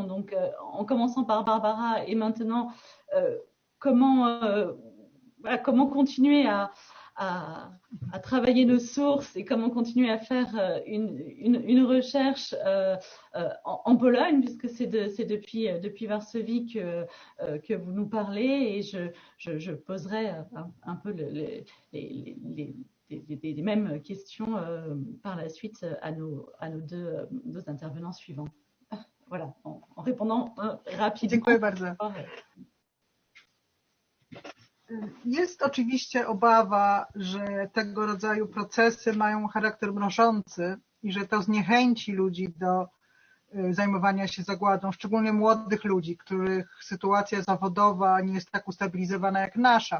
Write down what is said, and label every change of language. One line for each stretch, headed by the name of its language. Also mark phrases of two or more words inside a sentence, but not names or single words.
French: Donc, en commençant par Barbara, et maintenant, comment continuer à travailler nos sources, et comment continuer à faire une recherche en Pologne, puisque c'est depuis Varsovie que vous nous parlez, et je poserai un peu les mêmes questions par la suite à nos deux intervenants suivants. Voilà, en répondant rapidement.
Polish: Dziękuję bardzo. Jest oczywiście obawa, że tego rodzaju procesy mają charakter mrożący i że to zniechęci ludzi do zajmowania się zagładą, szczególnie młodych ludzi, których sytuacja zawodowa nie jest tak ustabilizowana jak nasza.